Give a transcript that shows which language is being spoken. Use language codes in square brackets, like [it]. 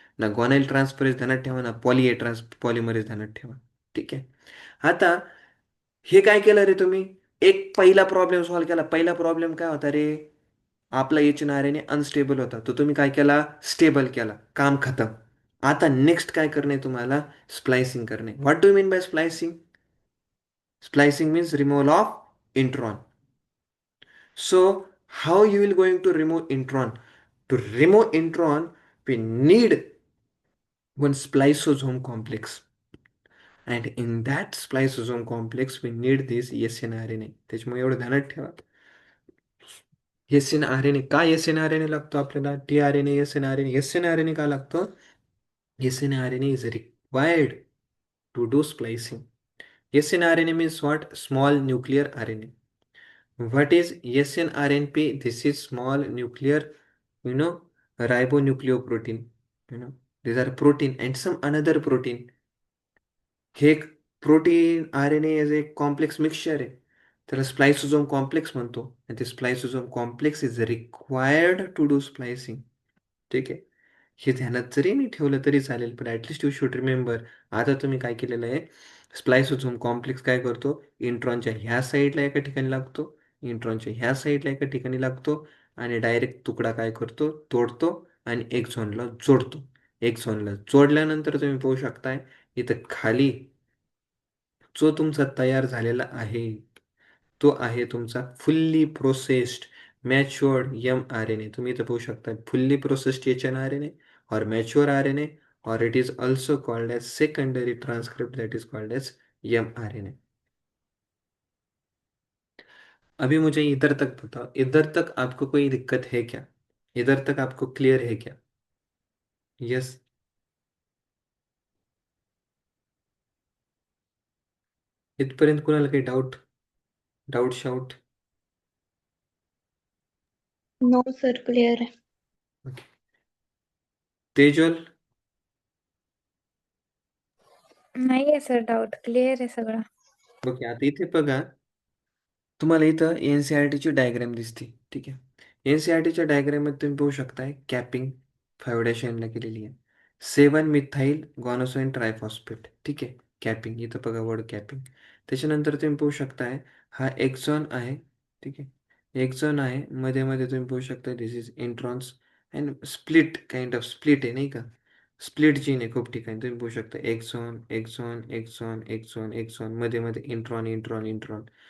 [mr] ना गॉनाईल ट्रान्सफरेज ध्यानात ठेवा, ना पॉलिमरेज ध्यानात ठेवा. ठीक आहे. आता हे काय केलं रे तुम्ही? एक पहिला प्रॉब्लेम सॉल्व्ह केला. पहिला प्रॉब्लेम काय होता रे? आपला HNRNA अनस्टेबल होता, तो तुम्ही काय केला? स्टेबल केला. काम खतम. आता नेक्स्ट काय करणे तुम्हाला? स्प्लायसिंग करणे. [en] What do mean by splicing? Splicing means removal of intron. So how you will going to remove intron? To remove intron, we need one spliceosome complex. And in that spliceosome complex, we need this snRNA. [mr] त्याच्यामुळे एवढं ध्यानात ठेवा. snRNA. का snRNA लागतो आपल्याला? tRNA, snRNA. snRNA का लागतो? [en] snRNA is required to do splicing. snRNA means what? Small nuclear RNA. What is snRNP? This is small nuclear, you know, ribonucleoprotein. You know, these are protein and some another protein. [mr] हे एक protein R N age एक complex mixture आहे. त्याला स्प्लायसोझोम complex म्हणतो. आणि ते स्प्लायसोझोम complex [en] Is required to do splicing. [mr] ठीक आहे. हे ध्यानात जरी नाही ठेवलं तरी चालेल, पण [en] At least you should remember. [mr] आता तुम्ही काय केलेलं आहे, स्प्लायसोझोम कॉम्प्लेक्स काय करतो, इंट्रॉनच्या ह्या साईडला एका ठिकाणी लागतो, इंट्रॉनच्या ह्या साईडला एका ठिकाणी लागतो, आणि डायरेक्ट तुकडा काय करतो, तोडतो आणि एक्झॉनला जोडतो. एक्झॉनला जोडल्यानंतर तुम्ही पाहू शकताय इथं खाली जो तुमचा तयार झालेला आहे, तो आहे तुमचा fully processed matured M R N A. तुम्ही इथं पाहू शकता [en] Fully processed H N R N A और mature R N A, और it is also called as secondary transcript that is called as M R N A. [hi] अभी मुझे इधर तक बताओ, इधर तक आपको कोई दिक्कत है क्या? इधर तक आपको क्लियर है क्या? [en] Yes? [mr] इथपर्यंत कुणाला काही doubt, doubt shout? No sir, clear आहे. ओके. तेजल? नाहीये सर डाऊट, क्लिअर आहे सगळं. ओके. आता इथे बघा, तुम्हाला इथं एन सी आर टीची डायग्राम दिसते. ठीक आहे. एन सी आर टीच्या डायग्राममध्ये तुम्ही पाहू शकताय कॅपिंग 5 केलेली आहे. 7 मिथाइल गॉनोसोइन ट्रायफॉस्फेट. ठीक आहे. कॅपिंग इथं बघा, वर्ड कॅपिंग. त्याच्यानंतर तुम्ही पाहू शकताय हा एक्झॉन आहे. ठीक आहे. एक्झॉन आहे, मध्ये मध्ये तुम्ही पाहू शकता [en] this is introns and split, kind of split [mr] आहे नाही का. स्प्लिट जीन आहे खूप ठिकाणी तुम्ही पाहू शकता. एक्झॉन एक्झॉन एक्झॉन एक्झॉन एक्झॉन, मध्ये मध्ये इंट्रॉन इंट्रॉन इंट्रॉन.